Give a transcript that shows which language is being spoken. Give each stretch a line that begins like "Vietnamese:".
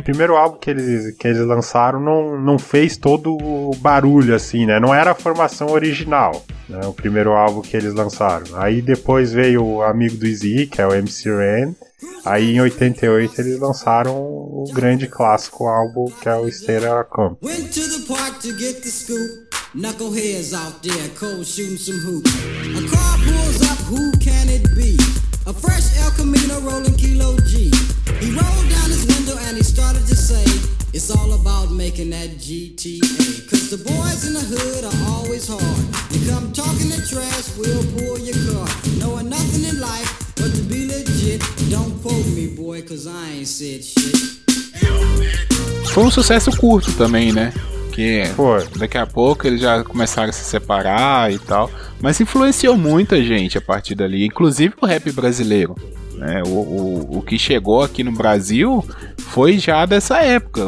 Portuguese: O primeiro álbum que eles lançaram não fez todo o barulho, assim, né? Não era a formação original, né? O primeiro álbum que eles lançaram. Aí depois veio o amigo do Eazy, que é o MC Ren. Aí em 88 eles lançaram o grande clássico álbum, que é o Straight Outta Compton.
English: Went to the park to get the scoop. Knuckleheads out there, cold shooting some hoops. A car pulls up, who can it be? A fresh El Camino rolling Kilo G. He rolled down his window and he started to say, it's all about making that GTA. Cause the boys in the hood are always hard. You come talking to trash, we'll pull your car. Knowing nothing in life but to be legit. Don't quote me, boy, cause I ain't said shit.
Portuguese: Foi um sucesso curto também, né? Daqui a pouco eles já começaram a se separar e tal, mas influenciou muita gente a partir dali, inclusive o rap brasileiro, né? O que chegou aqui no Brasil foi já dessa época.